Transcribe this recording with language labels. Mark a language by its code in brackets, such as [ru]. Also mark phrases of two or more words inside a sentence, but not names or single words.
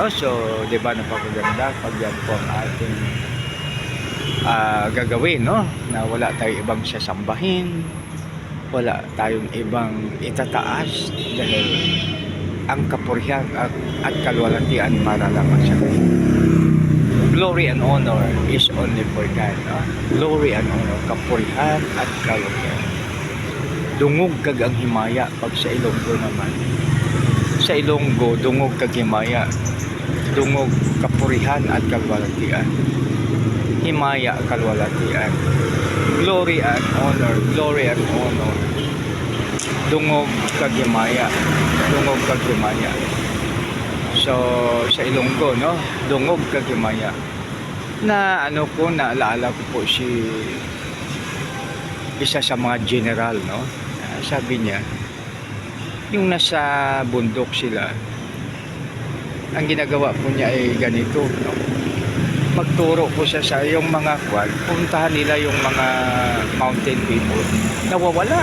[tl] So, di ba napakaganda pag yan po ang ating gagawin, no? Na wala tayong ibang sasambahin, wala tayong ibang itataas dahil ang kapurihan at kalwalatian para lamang sa Kanya. [en] Glory and honor is only for God, no? Glory and honor, [tl] kapurihan at kalwalatian. [hil] Dungog kag ang himaya. [tl] Pag sa Ilonggo naman, sa Ilonggo, [hil] dungog kag himaya, [tl] dungog kapurihan at kalwalatian, himaya, kalwalatian, [en] glory and honor, [hil] dungog kag himaya. [tl] So, sa Ilonggo, no? [hil] Dungog kag himaya. [tl] Na naalala ko po si isa sa mga general, no? Sabi niya, yung nasa bundok sila, ang ginagawa po niya ay ganito, no? Magturo po siya sa yung mga kwan, puntahan nila yung mga [en] mountain people, [tl] nawawala.